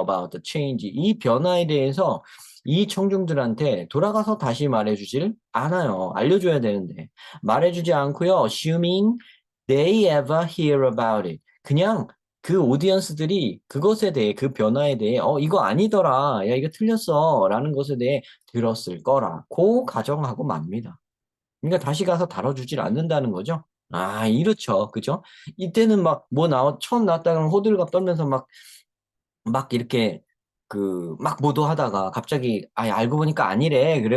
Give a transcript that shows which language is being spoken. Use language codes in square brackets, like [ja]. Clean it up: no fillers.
[en] about the change [ko] 이 변화에 대해서 이 청중들한테 돌아가서 다시 말해주질 않아요. 알려줘야 되는데 말해주지 않고요. [en] assuming they ever hear about it. [ko] 그냥 그 오디언스들이 그것에 대해 그 변화에 대해 이거 아니더라 야 이거 틀렸어 라는 것에 대해 들었을 거라고 가정하고 맙니다. 그러니까 다시 가서 다뤄주질 않는다는 거죠. 아, 이렇죠. 그죠? 이때는 막 뭐 처음 나왔다가 호들갑 떨면서 막 이렇게 막 보도하다가 갑자기 알고 보니까 아니래.